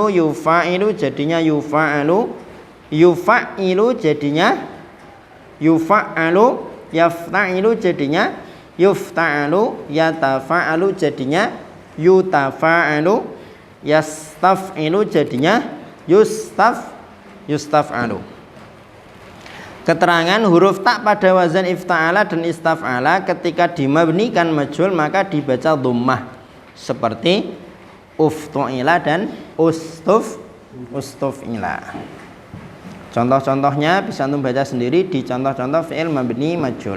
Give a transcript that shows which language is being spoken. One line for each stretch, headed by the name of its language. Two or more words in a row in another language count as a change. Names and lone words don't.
Indonesian: Yufa'ilu jadinya yufa'alu. Yufa'ilu jadinya yufa'alu. Yafta'ilu jadinya yufta'alu. Yatafa'alu jadinya yutafa'alu. Yastaf'ilu jadinya yustaf'alu. Keterangan huruf ta pada wazan ifta'ala dan istaf'ala ketika dimabnikan majhul maka dibaca dhammah seperti uftu'ila dan ustuf'ila. Contoh-contohnya bisa antum baca sendiri di contoh-contoh fi'il mabni majhul.